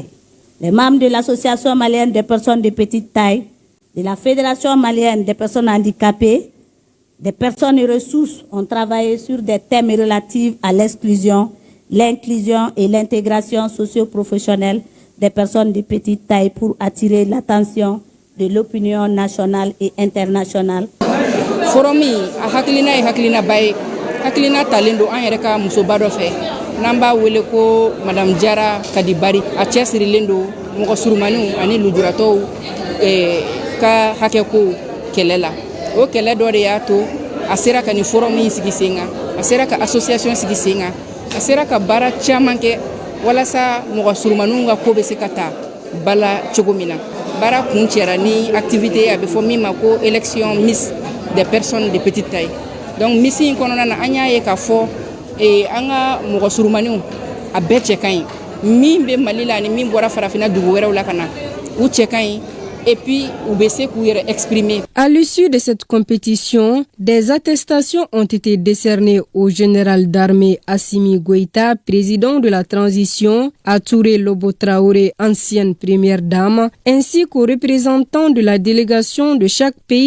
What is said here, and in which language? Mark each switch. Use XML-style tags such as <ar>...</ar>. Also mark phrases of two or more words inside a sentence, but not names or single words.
<fr>Les membres de l'Association malienne des personnes de petite taille, de la Fédération malienne des personnes handicapées, des personnes ressources ont travaillé sur des thèmes relatifs à l'exclusion, l'inclusion et l'intégration socio-professionnelle des personnes de petite taille pour attirer l'attention de l'opinion nationale et internationale.</fr> <bm>Forum a hakilina e hakilina bay hakilina talendo an yɛrɛ ka musoba dɔ fɛ n'an b'a wele ko madame Jara Kadibari a cɛsirilen don mɔgɔ surumaniw ani lujuratɔw ka hakɛko kɛlɛ la. O kɛlɛ dɔ de y'a to a sera ka ni forum sigi sen kan, a sera ka association sigi sen kan, a sera ka baara caman kɛ walasa mɔgɔ surumaniw ka ko bɛ se ka taa bala cogo min na. Baara kun cɛra ni activité a bɛ fɔ min ma ko</bm> <fr>élection Miss des personnes de petite taille.</fr> <bm>Donc Miss in kɔnɔna na an y'a ye k'a fɔ an ka mɔgɔ surumaniw a bɛɛ cɛ ka ɲi. Min bɛ Mali la ani min bɔra farafinna dugu wɛrɛw la ka na u cɛ ka ɲi.</bm> <fr>Et puis, exprimer. À l'issue de cette compétition, des attestations ont été décernées au général d'armée Assimi Goïta, président de la transition, à Touré Lobo Traoré, ancienne première dame, ainsi qu'aux représentants de la délégation de chaque pays.</fr>